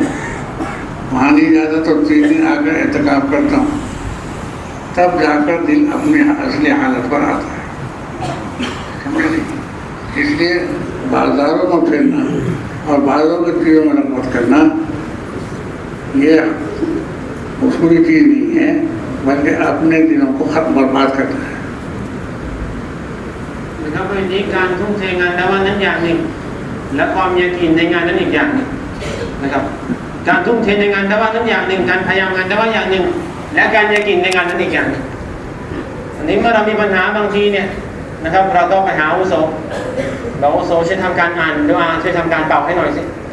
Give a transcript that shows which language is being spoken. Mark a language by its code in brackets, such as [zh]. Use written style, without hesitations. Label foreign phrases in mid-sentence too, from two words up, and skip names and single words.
[ur] وہاں نہیں جاتا تو 3 دن آکر اعتکاف کرتا ہوں، تب جاکر دل اپنی اصلی حالت پر آتا ہے. سمجھ? اسلیے بازاروں میں پھرنا اور بازاروں کی چیزوں میں رغبت کرنا یہ اصولی چیز نہیں ہے، بلکہ اپنے دنوں کو ختم برباد کرنا ہے. [th] นะครับวันนี้การทุ่มเทงานดะวะนั้นอย่างหนึ่งและความยากีนในงานนั้นอีกอย่างหนึ่งนะครับการทุ่มเทในงานดะวะนั้นอย่างหนึ่งการพยายามงานดะวะอย่างหนึ่งและการยากีนในงานนั้นอีกอย่างหนึ่งอันนี้เมื่อเรามีปัญหาบางทีเนี่ยนะครับเราต้องไปหาอาวุโสบอกอาวุโสช่วยทำการอ่านดุอาช่วยทำการเป่าให้หน่อยสิ